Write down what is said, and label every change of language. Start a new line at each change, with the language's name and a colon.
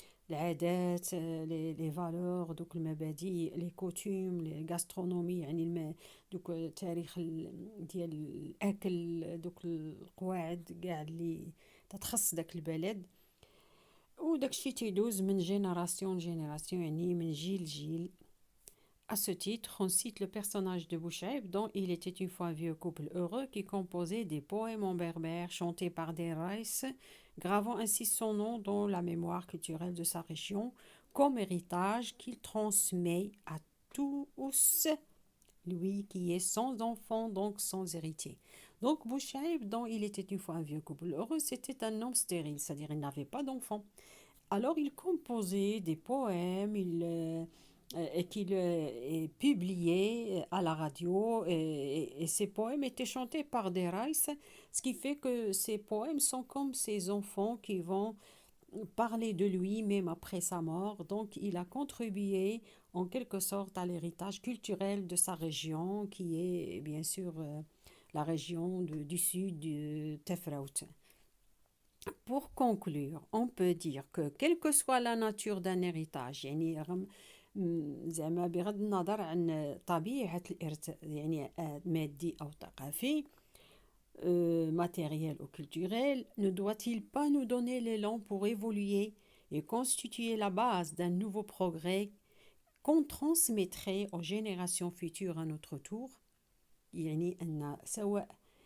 Arabic: العادات، لي فالور، دوك المبادئ، لي كوتوم، لي غاسترونومي، يعني دوك التاريخ ديال الاكل، دوك القواعد كاع اللي تتخص داك البلد، وداكشي تيدوز من جينيراسيون لجينيراسيون، يعني من جيل لجيل.
French: À ce titre, on cite le personnage de Bouchaïb, dont il était une fois un vieux couple heureux qui composait des poèmes en berbère chantés par des raïs, gravant ainsi son nom dans la mémoire culturelle de sa région, comme héritage qu'il transmet à tous, lui qui est sans enfant, donc sans héritier. Donc Bouchaïb, dont il était une fois un vieux couple heureux, c'était un homme stérile, c'est-à-dire il n'avait pas d'enfant. Alors il composait des poèmes, et qu'il publiait à la radio, et ces poèmes étaient chantés par des raïs, ce qui fait que ces poèmes sont comme ces enfants qui vont parler de lui même après sa mort. Donc il a contribué en quelque sorte à l'héritage culturel de sa région, qui est bien sûr la région du sud de Tefraout. Pour conclure, on peut dire que quelle que soit la nature d'un héritage،
Arabic: يعني زعما بغض النظر عن طبيعة الإرث، يعني مادي أو ثقافي،
French: matériel ou culturel, ne doit-il pas nous donner l'élan pour évoluer et constituer la base d'un nouveau progrès qu'on transmettrait aux générations futures à notre tour؟
Arabic: يعني أن سواء